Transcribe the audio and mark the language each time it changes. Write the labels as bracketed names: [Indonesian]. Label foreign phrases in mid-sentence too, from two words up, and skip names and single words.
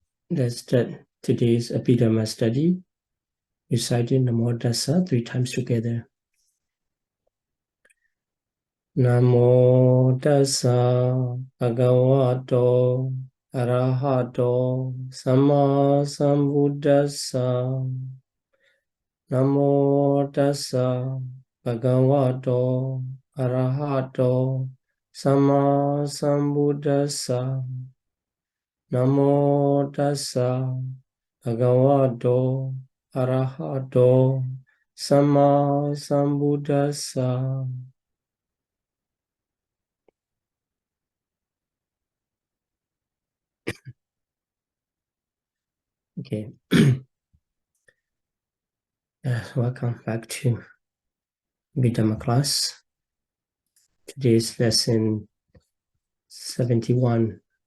[English] Let's start today's Abhidhamma study, reciting [Pali] Namo Tassa [English] 3 times together. [Pali] Namo Tassa Bhagavato Arahato Samma Sambuddhassa. Namo Tassa Bhagavato Arahato Samma Sambuddhassa. Namo Tassa Bhagavato Arahato Samma Sambuddhassa. [English] Okay. Welcome back to Abhidhamma class. Today's lesson 71.